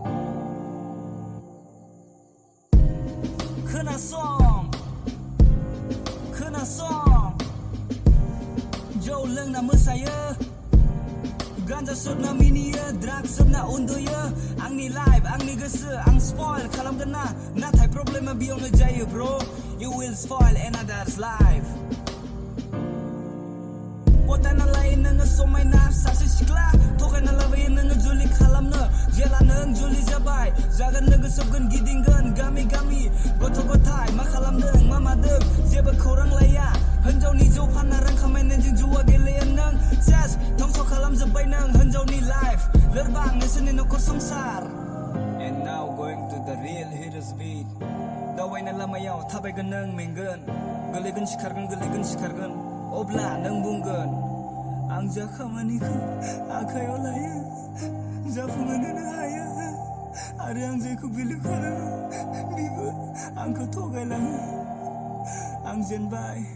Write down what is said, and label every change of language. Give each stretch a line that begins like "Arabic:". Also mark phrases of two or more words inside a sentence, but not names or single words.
Bodo: Kenasong Jou loंना मोसायो गान्जा सोबना मिनियो ड्राग सोबना उन्दुयो आंनि लाइफ आंनि गोसो आं स्पइल खालामगोन ना नाथाय प्रब्लेमा बेयावनो जायो ब्रो
English: You will spoil another's life
Bodo: पटायना लायो नोङो समायना सासे सिख्ला थगायना लाबोयो नोङो जुलि खालामनो जेला नों जुलि जाबाय जागोन लोगो सोबगोन गिदिंगोन गामि गामि गथ' गथाय मा खालामदों मा मादों जेबो खौरां लाया हिनजावनि जौ फानना रां खामायनायजों जुवा गेलेयो नों सेस धंस खालामजोब्बाय नों हिनजावनि लाइफ लोरबां नोंसोरनि नखर संसार
English: And now going to the real hero's beat
Bodo: दावबायनाय लामायाव थाबायगोन नों मेंगोन गोलैगोन सिखारगोन अब्ला नों बुंगोन आं जा खामानिखौ आखायाव लायो जाफुंहोनो हायो आरो आं जायखौ बिलिभ खालामो बिबो आंखौ थगायलाङो आं जेनबाय